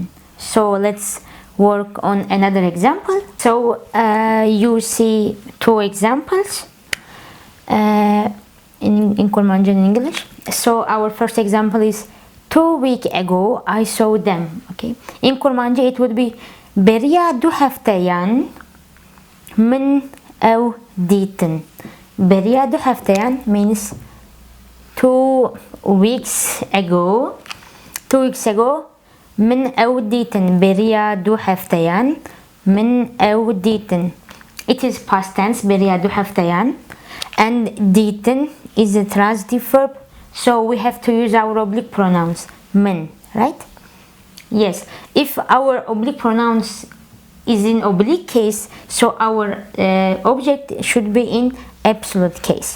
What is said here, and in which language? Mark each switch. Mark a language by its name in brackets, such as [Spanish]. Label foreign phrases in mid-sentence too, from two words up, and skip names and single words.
[English] So let's work on another example. So you see two examples in Kurmanji in English. So our first example is 2 weeks ago I saw them. Okay, in Kurmanji it would be [Kurdish] بریا 2 هفته‌یان من أو دیتن. بریا 2 هفته‌یان [English] means 2 weeks ago. 2 weeks ago [Kurdish] من أو دیتن. بریا 2 هفته‌یان من أو دیتن. [English] It is past tense, [Kurdish] بریا 2 هفته‌یان, [English] and دیتن is a transitive verb, so we have to use our oblique pronouns من, right? Yes, if our oblique pronouns is in oblique case, so our object should be in absolute case.